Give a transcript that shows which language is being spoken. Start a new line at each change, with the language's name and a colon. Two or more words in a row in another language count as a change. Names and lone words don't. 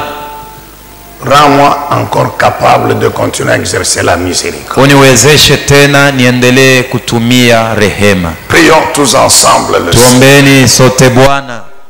French: rends-moi encore capable de continuer à exercer la miséricorde.
Swahili: uniwezeshe tena niendelee kutumia rehema.
French: Prions tous ensemble le
Swahili: Tuombeni sote Bwana.